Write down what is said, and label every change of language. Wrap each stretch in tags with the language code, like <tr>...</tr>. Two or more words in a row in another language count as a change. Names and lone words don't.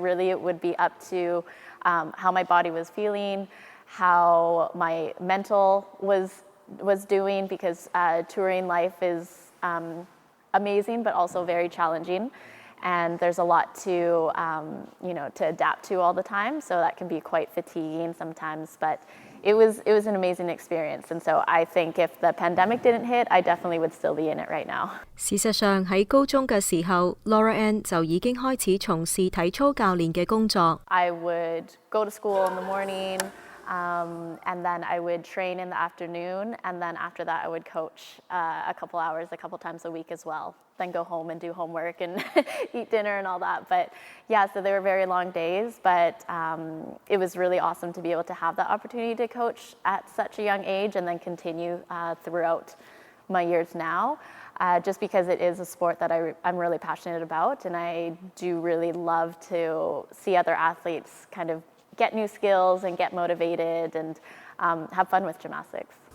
<en>Really, it would be up to how my body was feeling, how my mental was doing, because touring life is amazing but also very challenging, and there's a lot to to adapt to all the time, so that can be quite fatiguing sometimes, but it was an amazing experience, and so I think if the pandemic didn't hit, I definitely would still be in it right now.</en> <yue>事實上喺高中嘅時候 Laura Ann 就已經開始從事體操教練嘅工作。</yue> <en>I would go to school in the morning, and then I would train in the afternoon, and then after that I would coach a couple hours, a couple times a week as well. Then go home and do homework and eat dinner and all that. But yeah, so they were very long days, but it was really awesome to be able to have that opportunity to coach at such a young age and then continue throughout my years now, just because it is a sport that I'm really passionate about, and I do really love to see other athletes kind of get new skills and get motivated and have fun with gymnastics.</en>